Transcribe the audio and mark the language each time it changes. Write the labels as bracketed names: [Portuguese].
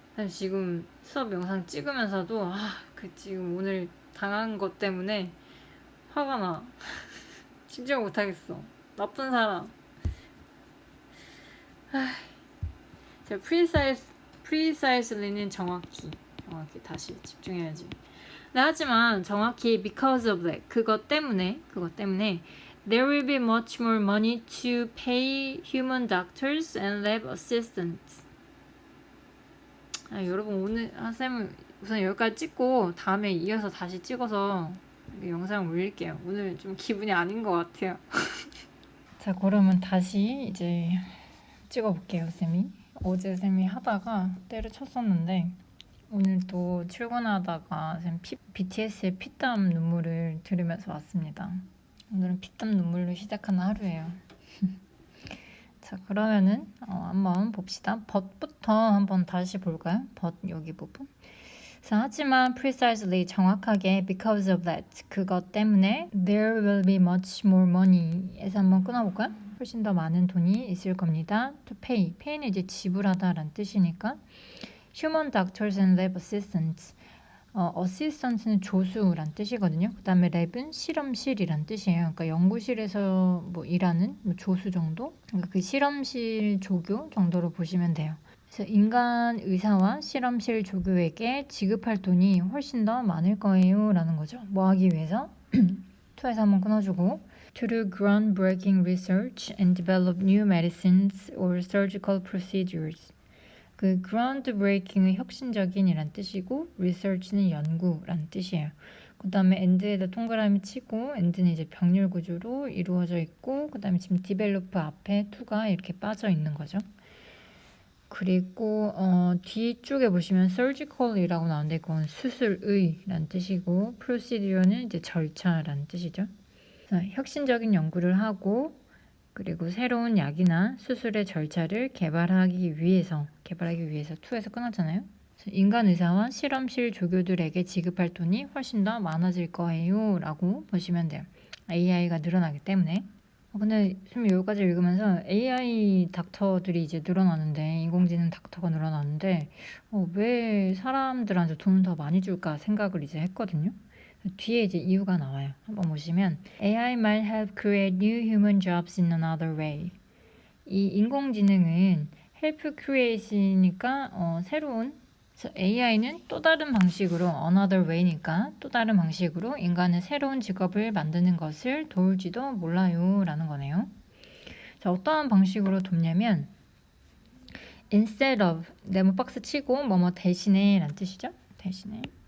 [Korean] 지금 수업 영상 찍으면서도 지금 오늘 당한 것 때문에 화가 나. 집중 못하겠어. 나쁜 사람. 자, precisely는 정확히 다시 집중해야지. 네, 하지만 정확히 [English] because of that, [Korean] 그것 때문에 [English] there will be much more money to pay human doctors and lab assistants. [Korean] 여러분 오늘 쌤은 우선 여기까지 찍고 다음에 이어서 다시 찍어서 영상 올릴게요. 오늘 좀 기분이 아닌 것 같아요. 자, 그러면 다시 이제 찍어볼게요, 쌤이. 어제 쌤이 하다가 때려쳤었는데 오늘 또 출근하다가 쌤 BTS의 피땀 눈물을 들으면서 왔습니다. 오늘은 피땀 눈물로 시작하는 하루예요. 자, 그러면은 한번 봅시다. but부터 한번 다시 볼까요? but 여기 부분. 자, 하지만 [English] precisely [Korean] 정확하게 [English] because of that [Korean] 그것 때문에 [English] there will be much more money에서 [Korean] 한번 끊어볼까요? 훨씬 더 많은 돈이 있을 겁니다. [English] to pay는 [Korean] 이제 지불하다라는 뜻이니까 [English] human doctors and lab assistants. [Korean] assistants는 조수란 뜻이거든요. 그 다음에 랩은 실험실이란 뜻이에요. 그러니까 연구실에서 뭐 일하는 조수 정도? 그러니까 그 실험실 조교 정도로 보시면 돼요. 그래서 인간 의사와 실험실 조교에게 지급할 돈이 훨씬 더 많을 거예요 라는 거죠. 뭐 하기 위해서? 2에서 한번 끊어주고 [English] to do groundbreaking research and develop new medicines or surgical procedures. [Korean] 그 groundbreaking은 혁신적인이란 뜻이고 research는 연구란 뜻이에요. 그 다음에 and에다 동그라미 치고 and는 이제 병렬 구조로 이루어져 있고 그 다음에 지금 develop 앞에 to가 이렇게 빠져 있는 거죠. 그리고 뒤쪽에 보시면 surgical이라고 나오는데 그건 수술의란 뜻이고 procedure는 이제 절차란 뜻이죠. 혁신적인 연구를 하고 그리고 새로운 약이나 수술의 절차를 개발하기 위해서 2에서 끊었잖아요. 인간 의사와 실험실 조교들에게 지급할 돈이 훨씬 더 많아질 거예요 라고 보시면 돼요. AI가 늘어나기 때문에. 근데 지금 여기까지 읽으면서 AI 닥터들이 이제 늘어나는데 인공지능 닥터가 늘어나는데 왜 사람들한테 돈을 더 많이 줄까 생각을 이제 했거든요. 뒤에 이제 이유가 나와요. 한번 보시면 [English] AI might help create new human jobs in another way. [Korean] 이 인공지능은 help create이니까 새로운 AI는 또 다른 방식으로 another way니까 또 다른 방식으로 인간의 새로운 직업을 만드는 것을 도울지도 몰라요 라는 거네요. 자, 어떠한 방식으로 돕냐면 instead of 네모 박스 치고 뭐뭐 대신에 라는 뜻이죠. 대신에.